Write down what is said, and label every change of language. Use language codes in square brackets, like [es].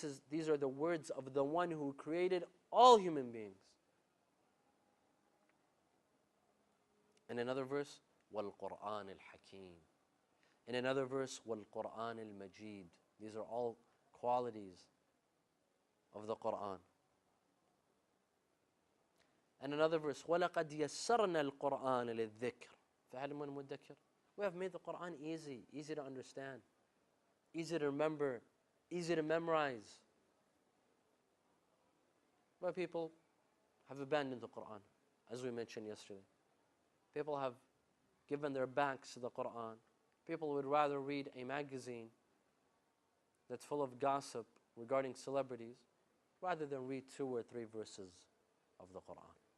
[en] These are the words of the one who created all human beings. In another verse, [ar] وَالْقُرْآنِ الْحَكِيمِ. [en] In another verse, [ar] وَالْقُرْآنِ الْمَجِيدِ. [en] These are all qualities of the Qur'an. And another verse, [ar] وَلَقَدْ يَسَّرْنَا الْقُرْآنَ لِلذِّكْرِ فَهَلْ مِن مُدَّكِرٍ. [en] We have made the Qur'an easy to understand, easy to remember, easy to memorize. But people have abandoned the Qur'an, as we mentioned yesterday. People have given their backs to the Qur'an. People would rather read a magazine that's full of gossip regarding celebrities rather than read 2 or 3 verses of the Qur'an.